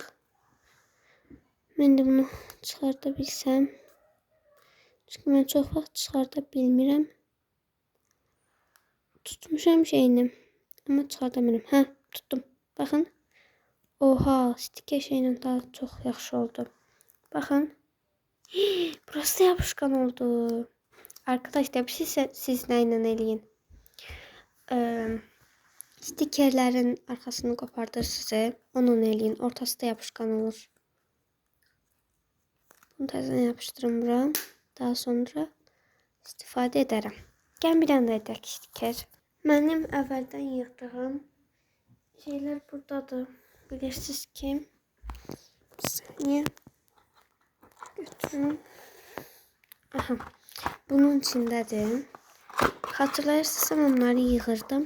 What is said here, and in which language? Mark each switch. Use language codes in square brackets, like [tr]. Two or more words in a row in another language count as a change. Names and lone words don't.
[az] Mən də bunu çıxarda bilsəm. Çünki mən çox vaxt çıxarda bilmirəm. Tutmuşam şeyini. Amma çıxarda bilmirəm. Hə, tuttum. Baxın. Oha, stiker şeylə daha çox yaxşı oldu. [tr] Bakın. Burası da yapışkan oldu. Arkadaşlar siz neyle eləyin? Stikerlerin arkasını kopardır size. [az] Onun eləyin. [tr] Ortası da yapışkan olur. [az] Bunu təzədən yapıştırın bura. [tr] Daha sonra istifade ederim. Gel bir tane de edək stiker. [az] Mənim əvvəldən yığdığım şeyler buradadır. Bilirsiniz ki. Bir saniye. Götürün. Aha. Bunun içindedir. Hatırlayırsınız onları yığırdım.